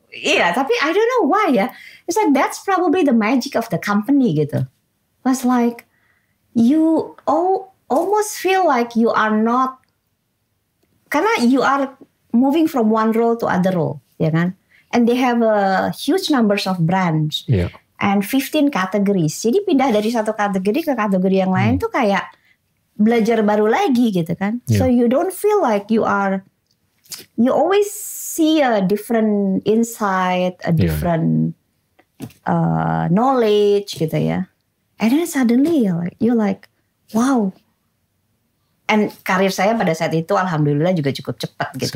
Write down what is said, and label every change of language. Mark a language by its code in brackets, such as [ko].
[id] Iya, tapi [en] I don't know why [id] ya. [en] It's like that's probably the magic of the company [id] gitu. [en] It's like you almost feel like you are not, [id] karena [en] you are moving from one role to other role, [id] ya kan? [en] And they have a huge numbers of brands. Yeah. And 15 categories. [id] Jadi pindah dari satu kategori ke kategori yang lain tuh kayak belajar baru lagi gitu kan. [en] So you don't feel like you always see a different insight, a different knowledge [id] gitu ya. [en] And then suddenly you're like, wow. [id] And karir saya pada saat itu alhamdulillah juga cukup cepat gitu.